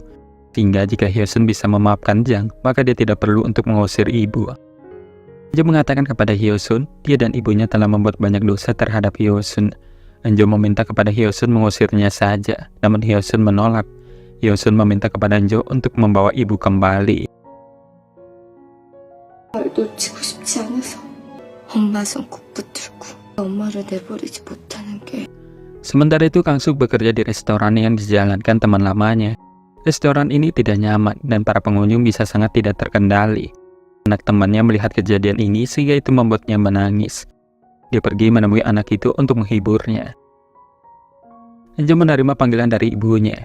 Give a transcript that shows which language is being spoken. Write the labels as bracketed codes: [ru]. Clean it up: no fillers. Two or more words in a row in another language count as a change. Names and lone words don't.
[id] Sehingga jika Hyosun bisa memaafkan Jang, maka dia tidak perlu untuk mengusir ibu. Enjo mengatakan kepada Hyosun, dia dan ibunya telah membuat banyak dosa terhadap Hyosun. Enjo meminta kepada Hyosun mengusirnya saja, namun Hyosun menolak. Hyosun meminta kepada Enjo untuk membawa ibu kembali. [ko] 놓치고 싶지 않아서 엄마 손 꼭 붙들고 엄마를 내버리지 못하는 게. [id] Sementara itu Kang-suk bekerja di restoran yang dijalankan teman lamanya. Restoran ini tidak nyaman dan para pengunjung bisa sangat tidak terkendali. Anak temannya melihat kejadian ini sehingga itu membuatnya menangis. Dia pergi menemui anak itu untuk menghiburnya. Enjo menerima panggilan dari ibunya.